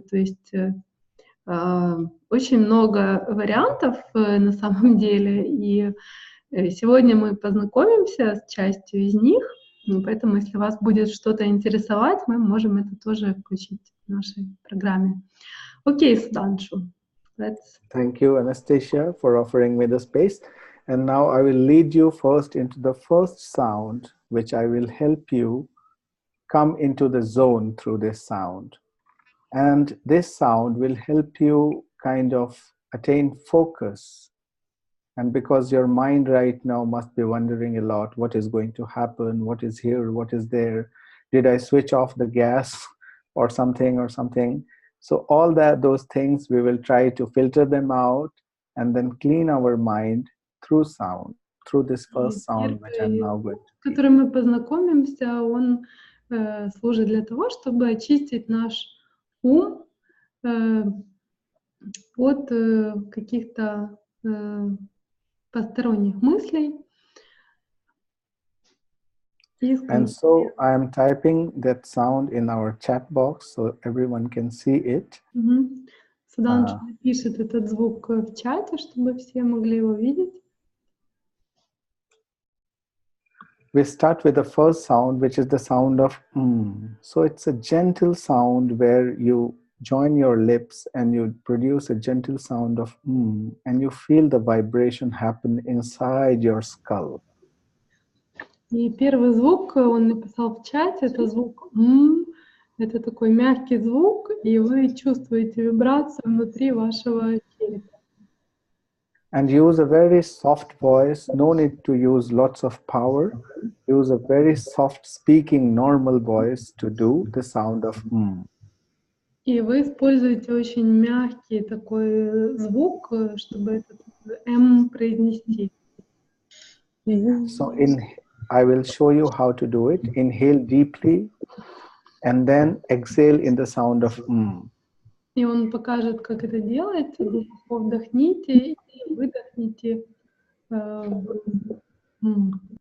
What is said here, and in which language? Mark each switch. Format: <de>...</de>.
<ru>То есть очень много вариантов на самом деле, и сегодня мы познакомимся с частью из них, поэтому если вас будет что-то интересовать, мы можем это тоже включить в нашей программе. Окей, Sudhanshu.</ru> <en>Thank you, Anastasia, for offering me the space. And now I will lead you first into the first sound, which I will help you come into the zone through this sound. And this sound will help you kind of attain focus. And because your mind right now must be wondering a lot, what is going to happen? What is here? What is there? Did I switch off the gas or something? So all those things, we will try to filter them out and then clean our mind through sound, through this first sound, which I'm now going to.</en> <ru>С которым мы познакомимся, он служит для того, чтобы очистить наш ум от каких-то посторонних мыслей.</ru> <en>And so I am typing that sound in our chat box so everyone can see it.</en> <ru>Суданш напишет этот звук в чате, чтобы все могли его видеть.</ru> <en>We start with the first sound, which is the sound of So it's a gentle sound where you join your lips and you produce a gentle sound of and you feel the vibration happen inside your skull.</en> <ru>И первый звук он написал в чате, это звук «м». Это такой мягкий звук, и вы чувствуете вибрацию внутри вашего черепа.</ru> <en>And use a very soft voice, no need to use lots of power. Use a very soft speaking normal voice to do the sound of</en> <ru>И вы используете очень мягкий такой звук, чтобы этот «м» произнести.</ru> <en>So I will show you how to do it. Inhale deeply and then exhale in the sound of</en> <ru>И он покажет, как это делается. Глубоко вдохните и выдохните в «м».</ru>